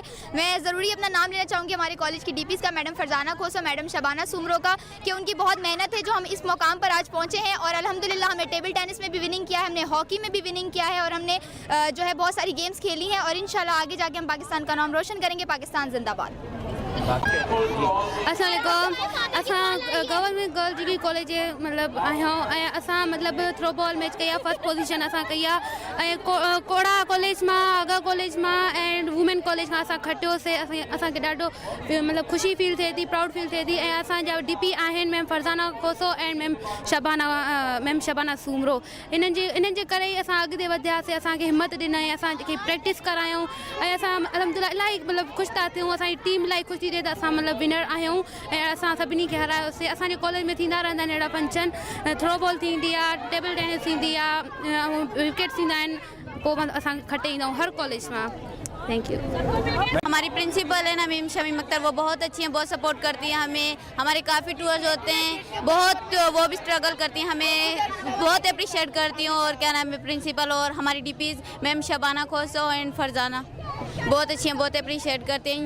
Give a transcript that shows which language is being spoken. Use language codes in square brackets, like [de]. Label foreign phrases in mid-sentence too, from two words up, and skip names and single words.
[ur] میں ضروری اپنا نام لینا چاہوں گی ہمارے کالج کی ڈی پیز کا، میڈم فرزانہ کھوسو، میڈم شبانہ سومرو کا، کہ ان کی بہت محنت ہے جو ہم اس مقام پر آج پہنچے ہیں. اور الحمدللہ ہم نے [en] table tennis [ur] میں بھی وننگ کیا ہے، ہم نے ہاکی میں بھی وننگ کیا ہے اور ہم نے جو ہے بہت ساری گیمز کھیلی ہیں اور ان شاء اللہ آگے جا کے ہم پاکستان کا نام روشن کریں گے. پاکستان زندہ باد. [sd] अस्सलाम गवर्नमेंट गर्ल डिग्री कॉलेज मतलब आहियूं असां मतलब [en] throw ball match [sd] कया, [en] first position [sd] असां कया कोड़ा कॉलेज मां, आगा कॉलेज मां एंड वुमेन कॉलेज खां असां खटियोसीं। असांखे ॾाढो मतलब खुशी फील थिए थी, [en] proud feel [sd] थिए थी। ऐं असांजा डीपी आहिनि मैम फरजाना खोसो एंड मैम शबाना सुमरो। इन्हनि जे करे ई असां अॻिते वधियासीं, असांखे हिमत ॾिनई, असांखे प्रैक्टिस करायूं ऐं असां अलहमदिल्ला इलाही मतलब ख़ुशि था थियूं। असांजी टीम इलाही ख़ुशि थी थिए त असां मतलब विनर आहियूं ऐं असां सभिनी खे हरायोसीं। असांजे कॉलेज में थींदा रहंदा आहिनि अहिड़ा फंक्शन, [en] throw ball [sd] थींदी आहे, [en] table tennis [sd] थींदी आहे ऐं विकेट थींदा आहिनि, पोइ असां खटे ईंदा आहियूं हर कॉलेज मां। [en] thank you. [ur] ہماری پرنسپل ہے نا میم شمیم اختر، وہ بہت اچھی ہیں، بہت سپورٹ کرتی ہیں ہمیں. ہمارے کافی ٹورز ہوتے ہیں، بہت وہ بھی سٹرگل کرتی ہیں، ہمیں بہت اپریشیئیٹ کرتی ہوں. اور کیا نام ہے پرنسپل اور ہماری ڈی پیز میم شبانہ کھوسو اینڈ فرزانہ بہت اچھی ہیں، بہت اپریشیئیٹ کرتے ہیں.